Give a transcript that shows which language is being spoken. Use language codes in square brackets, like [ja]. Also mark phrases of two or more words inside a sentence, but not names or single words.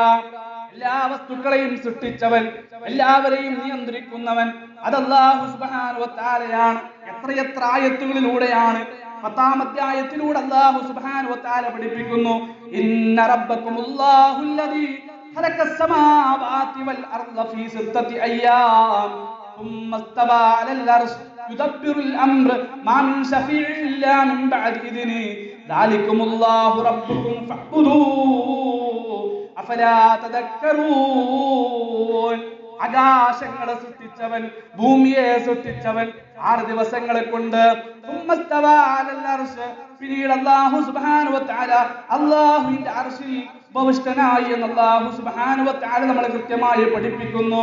[ml] എല്ലാ വസ്തുക്കളെയും സൃഷ്ടിച്ചവൻ, എല്ലാവരെയും നിയന്ത്രിക്കുന്നവൻ അത് [ar] الله سبحانه وتعالى. [ml] എത്രയെത്ര ആയത്തുകളിലൂടെയാണ്. 10-ാം അധ്യായത്തിലൂടെ [ar] الله سبحانه وتعالى പഠിപ്പിക്കുന്നു, إن ربكم الله الذي خلق السماوات والأرض في 6 أيام ثم استوى على العرش يدبر الأمر ما من شفيع إلا من بعد إذنه ذلكم الله ربكم فاعبدوه أفلا تذكرون. [ml] ആകാശങ്ങളെ സൃഷ്ടിച്ചവൻ, ഭൂമിയെ സൃഷ്ടിച്ചവൻ 6 ദിവസങ്ങളെ കൊണ്ട്. പിന്നീട് [ar] الله سبحانه وتعالى [ml] അല്ലാഹുവിന്റെ അർശിൽ ഉപവിഷ്ടനായി എന്ന് [ar] الله سبحانه وتعالى [ml] നമ്മളെ കൃത്യമായി പഠിപ്പിക്കുന്നു.